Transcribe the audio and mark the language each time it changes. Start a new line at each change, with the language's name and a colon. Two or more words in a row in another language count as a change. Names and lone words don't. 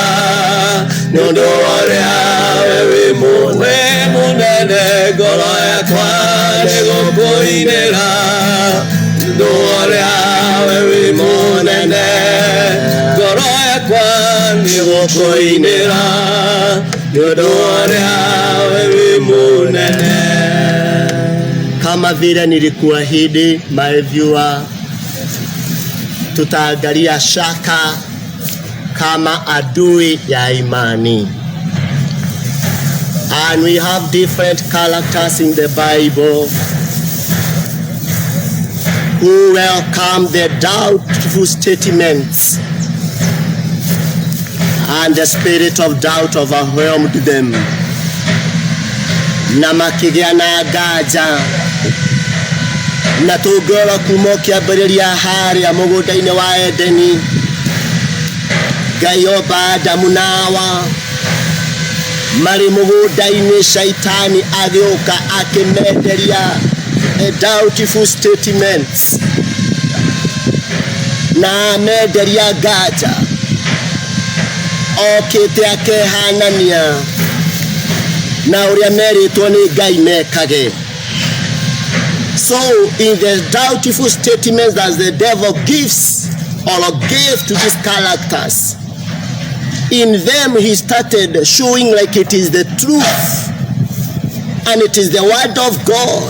Kikuyu: nundu uria we munene ngoro yakwa nigukuinira nundu uria we munene ngoro yakwa nigukuinira nundu uria we munene.
Swahili: Kama vile nilikuahidi,
English: my viewer,
Swahili: tutaangalia shaka kama adui ya imani.
English: And we have different characters in the Bible who welcome the doubtful statements, and the spirit of doubt overwhelmed them.
Kikuyu: Na makigĩa na nganja na tũngĩrora kuma kĩambĩrĩria harĩa mũgũnda-inĩ wa Edeni, Ngai omba Adamu na Hawa marĩ mũgũnda-inĩ, Shaitani agĩũka akĩmenderia
English: doubtful statements
Kikuyu: na menderia nganja, okĩte akehanania na ũrĩa merĩtwo nĩ Ngai mekage.
English: So in the doubtful statements that the devil gives or gave to these characters, in them he started showing like it is the truth and it is the word of God.